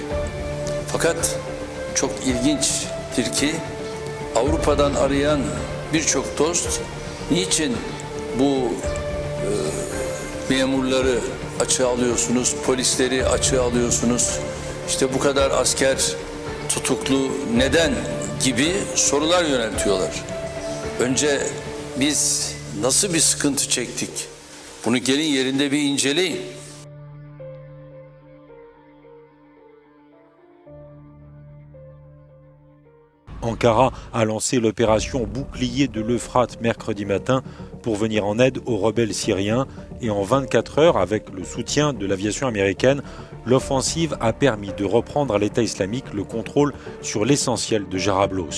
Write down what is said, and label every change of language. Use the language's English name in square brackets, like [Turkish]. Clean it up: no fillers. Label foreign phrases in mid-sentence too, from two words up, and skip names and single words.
[Turkish] Fakat çok ilginçtir ki Avrupa'dan arayan birçok dost niçin bu memurları açığa alıyorsunuz, polisleri açığa alıyorsunuz, işte bu kadar asker tutuklu neden gibi sorular yöneltiyorlar. Önce biz nasıl bir sıkıntı çektik? Bunu gelin yerinde bir inceleyin. [French] Ankara a lancé l'opération Bouclier de l'Euphrate mercredi matin pour venir en aide aux rebelles syriens et en 24 heures, avec le soutien de l'aviation américaine, l'offensive a permis de reprendre à l'État islamique le contrôle sur l'essentiel de Jarablos.